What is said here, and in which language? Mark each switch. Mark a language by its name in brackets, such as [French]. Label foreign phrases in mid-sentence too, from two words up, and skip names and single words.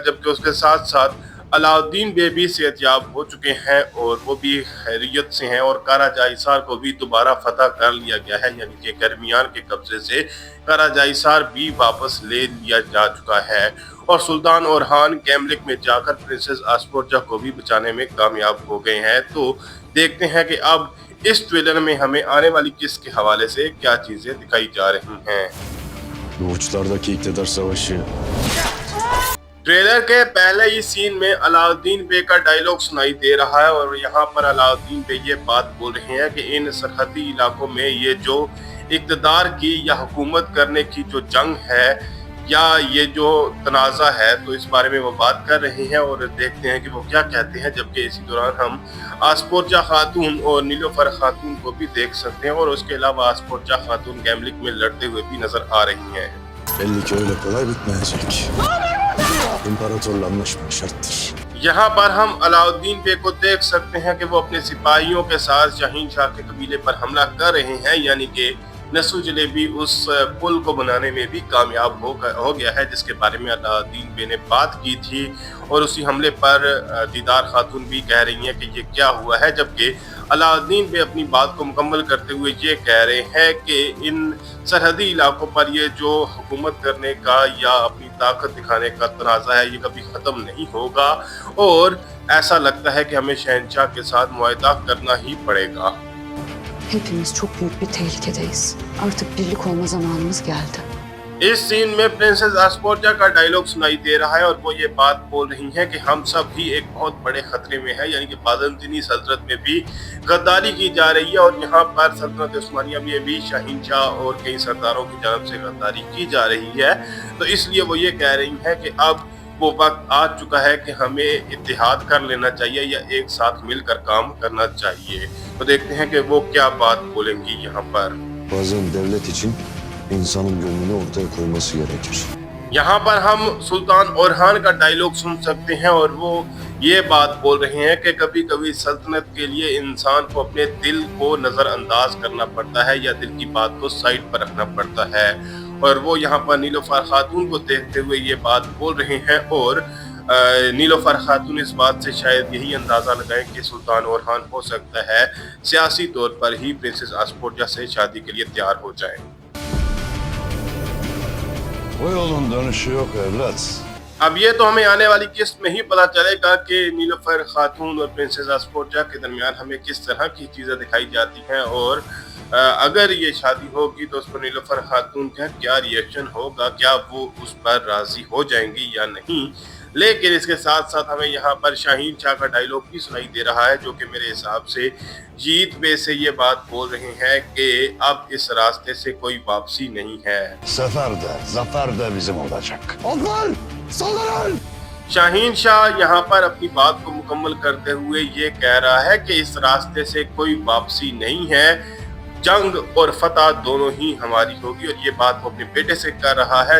[Hindi] जबकि उसके साथ साथ अलाउद्दीन बे भी सेहतयाब हो चुके हैं और वो भी खैरियत से हैं और कारा जाइसार को भी दोबारा फतह कर लिया गया है, यानी कि गर्मियान के कब्जे से कारा जाइसार भी वापस ले लिया जा चुका है। और सुल्तान ओरहान गैमलिक में जाकर प्रिंसेस आस्पोर्जा को भी बचाने में कामयाब हो गए हैं। तो देखते हैं कि अब इस ट्रेलर में हमें आने वाली किस्त के हवाले से क्या चीजें दिखाई जा रही हैं। [Turkish] Uçlardaki iktidar savaşı. [Hindi] ट्रेलर के पहले ही सीन में अलाउद्दीन बे का डायलॉग सुनाई दे रहा है और यहाँ पर अलाउद्दीन बे ये बात बोल रहे हैं कि इन सरहदी इलाकों में ये जो इक़्तिदार की या हुकूमत करने की जो जंग है या ये जो तनाज़ा है, तो इस बारे में वो बात कर रहे हैं और देखते हैं कि वो क्या कहते हैं। जबकि इसी दौरान हम आस्पोर्जा खातून और नीलोफर खातून को भी देख सकते हैं और उसके अलावा आस्पोर्जा खातून गैमलिक में लड़ते हुए भी नजर आ रही हैं। [Turkish] Belli ki öyle kolay bitmeyecek. İmparatorlanmış bir şarttır. [Hindi] यहाँ पर हम अलाउद्दीन बे को देख सकते हैं कि वो अपने सिपाहियों के साथ शाहीन शाह के कबीले पर हमला कर रहे हैं, यानी कि नसु जलेबी उस पुल को बनाने में भी कामयाब हो गया है जिसके बारे में अलाउद्दीन बे ने बात की थी। और उसी हमले पर दीदार खातून भी कह रही हैं कि ये क्या हुआ है। जबकि अलाउद्दीन बे अपनी बात को मुकम्मल करते हुए ये कह रहे हैं कि इन सरहदी इलाकों पर ये जो हुकूमत करने का या अपनी ताकत दिखाने का तनाज़ा है ये कभी ख़त्म नहीं होगा और ऐसा लगता है कि हमें शहंशाह के साथ मुआहदा करना ही पड़ेगा। [Turkish] Hepimiz çok büyük bir tehlikedeyiz. Artık birlik olma zamanımız geldi. [Hindi] इस सीन में प्रिंसेस आस्पोर्जा का डायलॉग सुनाई दे रहा है और वो ये बात बोल रही हैं कि हम सब भी एक बहुत बड़े खतरे में है, यानी कि बाज़ंतीनी सल्तनत में भी गद्दारी की जा रही है और यहाँ पर सल्तनत उस्मानिया में भी शाहीन शाह और कई सरदारों की जानब से गद्दारी की जा रही है। तो इसलिए वो ये कह रही हैं कि अब वो वक्त आ चुका है कि हमें इत्तेहाद कर लेना चाहिए या एक साथ मिलकर काम करना चाहिए। तो देखते हैं कि वो क्या बात बोलेंगी यहाँ पर। [Turkish] Bazen devlet için insanın gönlünü ortaya koyması gerekir. [Hindi] यहाँ पर हम सुल्तान ओरहान का डायलॉग सुन सकते हैं और वो ये बात बोल रहे हैं कि कभी कभी सल्तनत के लिए इंसान को अपने दिल को नज़रअंदाज करना पड़ता है या दिल की बात को साइड पर रखना पड़ता है। और वो यहाँ पर नीलोफर खातून को देखते हुए ये बात बोल रहे हैं और नीलोफर खातून इस बात से शायद यही अंदाज़ा लगाएं कि सुल्तान ओरहान हो सकता है सियासी तौर पर ही प्रिंसेस आस्पोर्जा से शादी के लिए तैयार हो जाएं। [Turkish] O yolun dönüşü yok evlat. [Hindi] अब ये तो हमें आने वाली किस्त में ही पता चलेगा कि नीलोफर खातून और प्रिंसेस आस्पोर्जा के दरमियान हमें किस तरह की चीज़ें दिखाई जाती हैं और अगर ये शादी होगी तो उस पर नीलोफर खातून का क्या रिएक्शन होगा, क्या वो उस पर राजी हो जाएंगी या नहीं। लेकिन इसके साथ साथ हमें यहाँ पर शाहीन शाह का डायलॉग भी सुनाई दे रहा है जो कि मेरे हिसाब से जीत बे से ये बात बोल रहे हैं कि अब इस रास्ते से कोई वापसी नहीं है। [Turkish] Sefer de, zafer de bizim olacak. Alvar! Saldırın! [Hindi] शाहीन शाह यहाँ पर अपनी बात को मुकम्मल करते हुए ये कह रहा है कि इस रास्ते से कोई वापसी नहीं है, जंग और फतह दोनों ही हमारी होगी और ये बात वो अपने बेटे से कर रहा है।